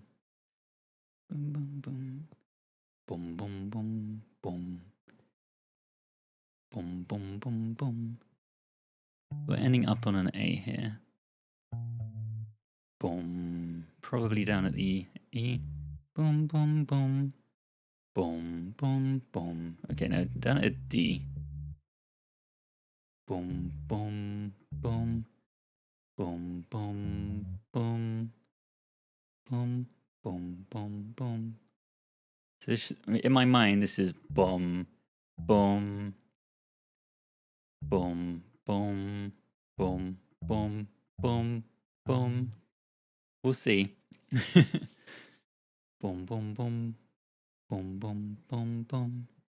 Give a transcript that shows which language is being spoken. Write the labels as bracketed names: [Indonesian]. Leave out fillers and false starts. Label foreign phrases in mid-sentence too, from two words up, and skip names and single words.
[English] Boom, boom, boom. Boom, boom, boom, boom. Boom, boom, boom, boom. We're ending up on an A here. Boom. Probably down at the E. Boom, boom, boom. Boom, boom, boom. Okay, now down at D. Boom, boom, boom. Boom, boom, boom. Boom, boom, boom, boom. So this, in my mind, this is boom, boom, boom, boom, boom, boom, boom, boom. We'll see. Boom, boom, boom, boom, boom, boom, boom.